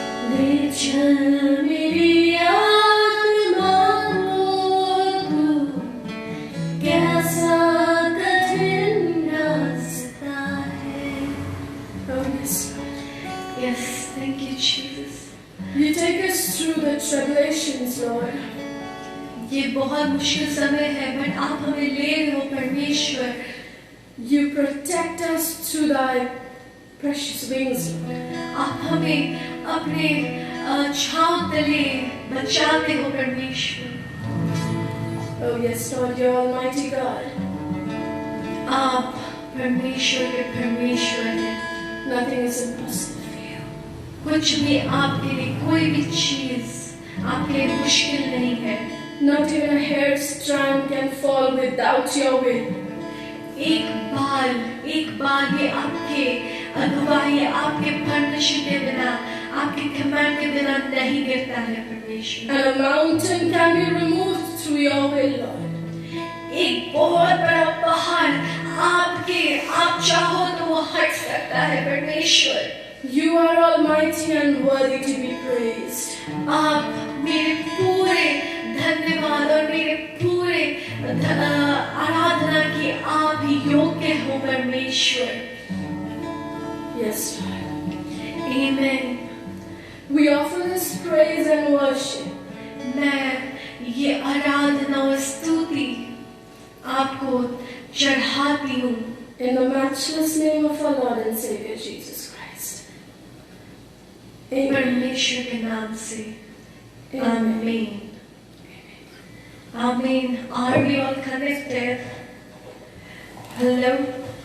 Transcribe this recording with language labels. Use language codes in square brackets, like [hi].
[hi] ले चल मेरी आत्मा को तू, कैसा कठिन रास्ता है। [en] Oh yes, Yes, thank you, Jesus. you take us through the tribulations, Lord. [hi] ये बहुत मुश्किल समय है, बट आप हमें ले रहे हो परमेश्वर। [en] You protect us through thy precious wings, Lord. [hi] आप हमें अपने छांव तले बचाते हो परमेश्वर। [en] Oh yes, Lord, you're Almighty God. [hi] आप परमेश्वर के परमेश्वर हैं। [en] Nothing is impossible for you. [hi] कुछ भी आपके लिए, कोई भी चीज आपके लिए मुश्किल नहीं है। [en] Not even a hair's strand can fall without your will. [hi] एक बार ये आपके अगुवाई, आपके परमिशन के बिना, आपके कमांड के बिना नहीं गिरता है परमेश्वर। [en] And a mountain can be removed through your will, Lord. [hi] एक बहुत बड़ा पहाड़ आप चाहो तो वो हट सकता है परमेश्वर। [en] You are almighty and worthy to be praised. [hi] आप मेरे पूरे धन्यवाद और मेरे पूरे आराधना की आप ही योग्य हो परमेश्वर। [en] Yes, Lord. Amen. We offer this praise and worship. [hi] मैं ये आराधना और स्तुति आपको चढ़ाती हूँ [en] In the matchless name of our Lord and Savior Jesus Christ. Amen. [hi] परमेश्वर के नाम से। [en] Amen. Amen. Amen. Are we all connected? Hello?